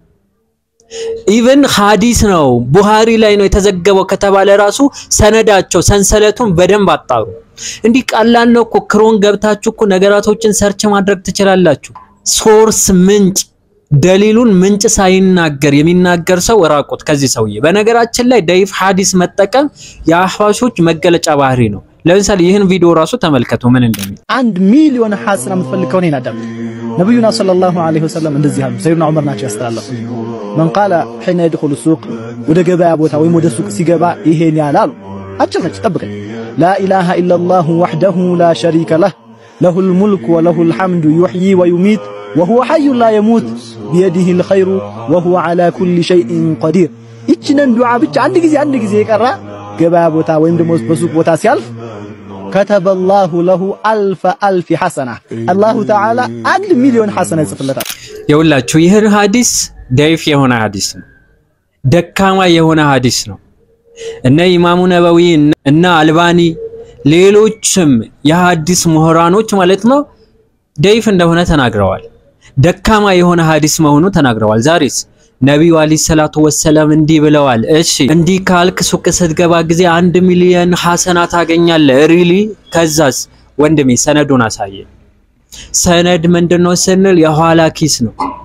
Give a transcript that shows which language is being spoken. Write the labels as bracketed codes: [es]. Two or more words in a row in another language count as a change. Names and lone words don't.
[am] ኢቭን ሐዲስ ነው ቡሃሪ ላይ ነው የተዘገበው ከተባለ ራሱ ሰነዳቸው ሰንሰለቱን በደንብ አጣሩ እንዲህ ቀላል ነው እኮ ክሮን ገብታችሁ እኮ ነገራቶችን ሰርች ማድረግ ትችላላችሁ ሶርስ ምንጭ ደሊሉን ምንጭ ሳይናገር የሚናገር ሰው ራቁት ከዚህ ሰውዬ በነገራችን ላይ ዳይፍ ሐዲስ መጠቀም የአህባሾች መገለጫ ባህሪ ነው ለምሳሌ ይህን ቪዲዮ ራሱ ተመልከቱ ምን እንደሚል 1 ሚሊዮን ሐሰና ምትፈልከው ነኝ አዳም ነብዩና [ar] صلى الله عليه وسلم [am] እንደዚህ አሉ ሰይድና ዑመር ናቸው ያስተላለፉ [ar] من قال حين يدخل السوق [am] ወደ ገበያ ቦታ ወይ ወደ ሱቅ ሲገባ ይሄን ያላሉ አጭነች ጠብቀኝ [ar] لا اله الا الله وحده لا شريك له له الملك وله الحمد يحيي ويميت وهو حي لا يموت بيده الخير وهو على كل شيء قدير [am] ይችንን ዱዓ ብቻ አንድ ጊዜ ይቀራ ገበያ ቦታ ወይም ደግሞ በሱቅ ቦታ ሲያልፍ [ar] كتب الله له ألف حسنة الله تعالى [am] 1,000,000 حسنة ይጽፍለታል ይውላችሁ ይሄን ሐዲስ ضعيف የሆነ ሐዲስ ነው ደካማ የሆነ ሐዲስ ነው እነ ኢማሙ ነብዊ እና አልባኒ ሌሎችም የሐዲስ ምሁራኖች ማለት ነው ضعيف እንደሆነ ተናግረዋል ደካማ የሆነ ሐዲስ መሆኑ ተናግረዋል ዛሬስ ነብዩ [ar] عليه الصلاة والسلام [am] እንዲህ ብለዋል እሺ እንዲህ ካልክ ሱቅ ስትገባ ጊዜ 1,000,000 ሐሰና ታገኛለህ ሪሊ ከዛስ ወንድሜ ሰነዱን አሳየ ሰነድ ምንድነው ስንል የኋላ ኪስ ነው